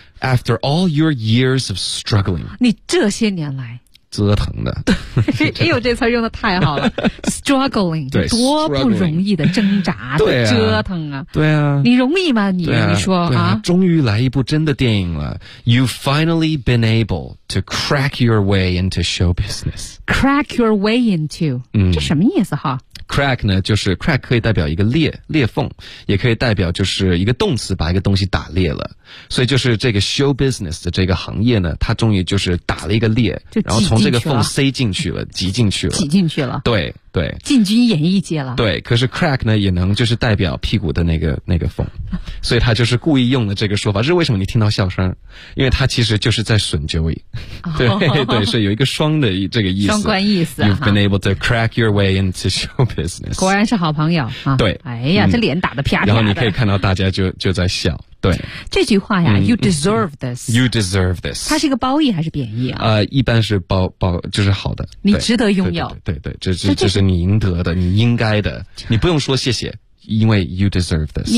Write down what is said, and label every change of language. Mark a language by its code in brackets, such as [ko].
[en] After all your years of struggling， [zh] 你这些年来折腾的。对，哎呦，这词用的太好了。 [en] struggling， [zh] 对，多不容易的挣扎的折腾啊。对啊，你容易吗？你、啊、你说啊, 啊，终于来一部真的电影了。 [en] You've finally been able to crack your way into show business. Crack your way into， [zh] 这什么意思哈？ Crack 呢，就是 crack 可以代表一个裂缝，也可以代表就是一个动词，把一个东西打裂了。所以就是这个 [en] show business [zh] 的这个行业呢，它终于就是打了一个裂，然后从这个缝塞进去了，挤进去了，挤进去了。对对，进军演艺界了。对，可是 crack 呢，也能就是代表屁股的那个缝，所以他就是故意用了这个说法。这是为什么你听到笑声？因为他其实就是在损 Joey。对、哦、对，是有一个双的这个意思，双关意思。 [en] You've been able to crack your way into show business。 [zh] 果然是好朋友、啊、对，哎呀、这脸打得啪啪的，然后你可以看到大家就在笑。对，这句话呀、 [en] You deserve this， You deserve this， [zh] 它是一个褒义还是贬义啊？一般是褒，就是好的，你值得拥有。对 对, 对, 对，这是你应得的，你应该的，你不用说谢谢，因为 [en] you deserve this，